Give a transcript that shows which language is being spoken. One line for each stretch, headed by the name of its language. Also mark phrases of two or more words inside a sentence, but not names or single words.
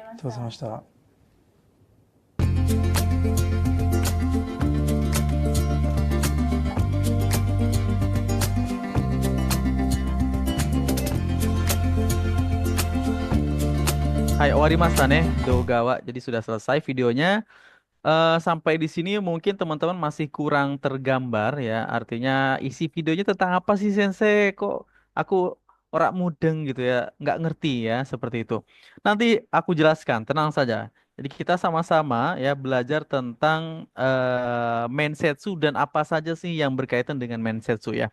Japanese: ありがとうございました。 Hai,終わりましたね, Dogawa.
Indonesian: Jadi sudah selesai videonya. Sampai di sini mungkin teman-teman masih kurang tergambar ya. Artinya isi videonya tentang apa sih Sensei? Kok aku orang mudeng gitu ya, nggak ngerti ya seperti itu. Nanti aku jelaskan, tenang saja. Jadi kita sama-sama ya belajar tentang mensetsu dan apa saja sih yang berkaitan dengan mensetsu ya.